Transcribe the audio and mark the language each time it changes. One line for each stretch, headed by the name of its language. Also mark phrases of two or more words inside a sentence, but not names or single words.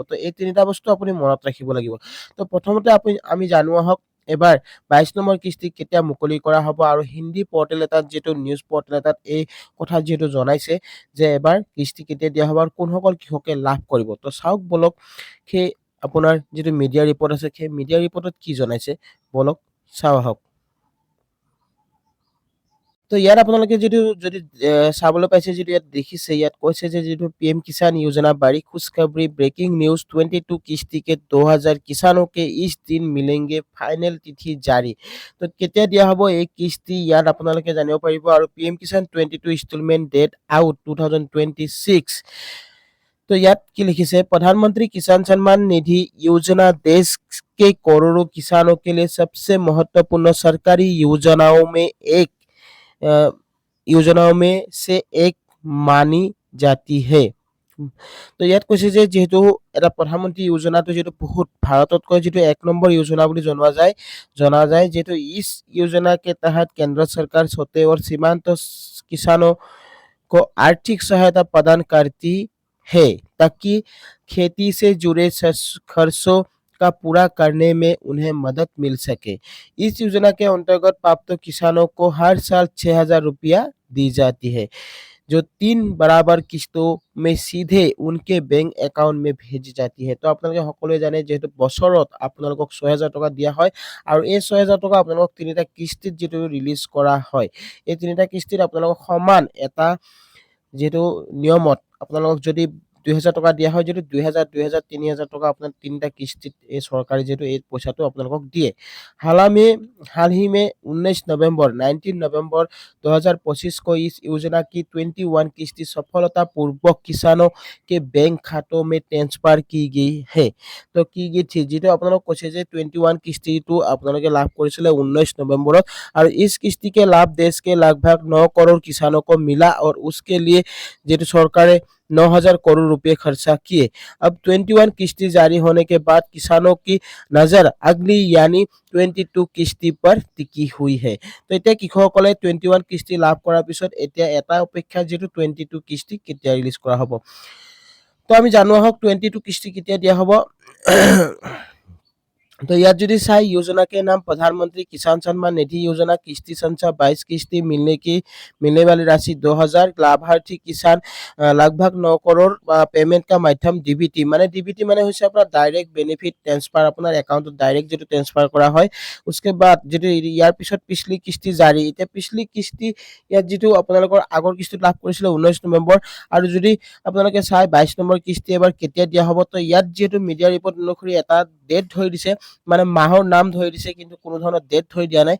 Assamese: তো এই তিনিটা বস্তু আপুনি মনত ৰাখিব লাগিব। তো প্ৰথমতে আমি জানো আহক, এবাৰ 22 নম্বৰ কিস্তি কেতিয়া মুকলি কৰা হ'ব, আৰু হিন্দী পৰ্টেল এটাত, যিটো
English: news portal
Assamese: এটাত এই কথা যিহেতু জনাইছে যে এবাৰ কিস্তি কেতিয়া দিয়া হ'ব আৰু কোনসকল কৃষকে লাভ কৰিব। তো চাওক বলক, সেই আপোনাৰ যিটো
English: media report
Assamese: আছে, সেই মিডিয়া ৰিপৰ্টত কি জনাইছে, বলক চাওঁ আহক। তো ইয়াত আপোনালোকে যিটো যদি চাবলৈ পাইছে, যিটো ইয়াত দেখিছে, ইয়াত কৈছে যে যিটো
Hindi: PM किसान योजना बड़ी खुशखबरी, ब्रेकिंग न्यूज, 22 किस्ती के 2000 किसानों के इस दिन मिलेंगे, फाइनल तिथि
Assamese: জাৰি। তো কেতিয়া দিয়া হ'ব এই কিস্তি, ইয়াত আপোনালোকে জানিব পাৰিব। আৰু PM किसान 22
English: installment date out
Assamese: 2026।
Hindi: तो याद की लिखी से, प्रधानमंत्री किसान सम्मान निधि योजना देश के करोड़ों किसानों के लिए सबसे महत्वपूर्ण सरकारी अ, योजनाओं में से एक मानी जाती है।
Assamese: তো ইয়াত কৈছে যে যিহেতু এটা প্ৰধানমন্ত্ৰী যোজনাটো যিটো বহুত ভাৰততকৈ যিটো 1 নম্বৰ
Hindi: योजना
Assamese: বুলি জনা যায়, যিহেতু
Hindi: इस योजना के तहत केंद्र सरकार छोटे और सीमांत किसानों को आर्थिक सहायता प्रदान करती है, ताकि खेती से जुड़े खर्चों का पूरा करने में उन्हें मदद मिल सके। इस योजना के अंतर्गत प्राप्त किसानों को हर साल 6,000 रुपया दी जाती है, जो 3 बराबर किस्तों में सीधे उनके बैंक एकाउंट में भेजी जाती है।
Assamese: তো আপোনালোকে সকলোৱে জানে যিহেতু বছৰত আপোনালোকক 6,000 টকা দিয়া হয়, আৰু এই 6,000 টকা আপোনালোকক তিনিটা কিস্তিত যিটো ৰিলিজ কৰা হয়, এই তিনিটা কিস্তিত আপোনালোকক সমান এটা যিহেতু নিয়মত আপোনালোকক যদি 2,000 টকা দিয়া হয়, যদি 2,000, 2,000, 3,000 টকা আপোনাৰ তিনিটা কিস্তিত এই চৰকাৰে যিহেতু এই পইচাটো আপোনালোকক দিয়ে।
Hindi: हाल ही में 19 नवंबर 2025 को इस योजना की 21 किस्ती सफलतापूर्वक किसानों के बैंक खातों में ट्रांसफर की गई है।
Assamese: তো কি কি থি যেটো আপোনালোক কৈছে যে 21 কিস্তিটো আপোনালোকে লাভ কৰিছিলে 19 নৱেম্বৰত,
Hindi: और इस किस्ती के लाभ देश के लगभग 9 करोड़ किसानों को मिला, और उसके लिए जेटू सरकार ने 9,000 करोड़ रुपए खर्चा किए। अब 21 किस्ती जारी होने के बाद किसानों की नजर अगली यानी 22 किस्ती पर टिकी हुई है।
Assamese: তো এতিয়া কৃষকসকলে 21 কিস্তি লাভ কৰাৰ পিছত এতিয়া এটা অপেক্ষা, যেটো 22 কিস্তি কেতিয়া ৰিলিজ কৰা হ'ব। তো আমি জানো আহক 22 কিস্তি কেতিয়া দিয়া হ'ব।
Hindi: तो याद
Assamese: যদি চাই,
Hindi: योजना के नाम प्रधानमंत्री किसान सम्मान निधि योजना, किस्ती संख्या 22 किस्ती मिलने वाली राशि 2,000, लाभार्थी किसान लगभग 9 करोड़, पेमेंट का माध्यम डीबीटी
Assamese: মানে হৈছে আপোনাৰ ডাইৰেক্ট বেনিফিট ট্ৰান্সফাৰ, আপোনাৰ একাউণ্টত ডাইৰেক্ট যেটো ট্ৰান্সফাৰ কৰা হয়।
Hindi: उसके बाद
Assamese: যেটো ইয়াৰ পিছত পিছলি কিস্তি জাৰি, এতিয়া পিছলি কিস্তি ইয়াত যেটো আপোনালোকৰ আগৰ কিস্তিত লাভ কৰিছিলে 19 নৱেম্বৰ, আৰু যদি আপোনালোকে চাই 22 নম্বৰ কিস্তি এবাৰ কেতিয়া দিয়া হ'ব, তো ইয়াত যেটো
English: media report
Assamese: অনুসৰি এটা ডেট ধৰি দিছে মানে মাহৰ নাম ধৰি দিছে কিন্তু কোনো ধৰণৰ ডেট ধৰি দিয়া নাই।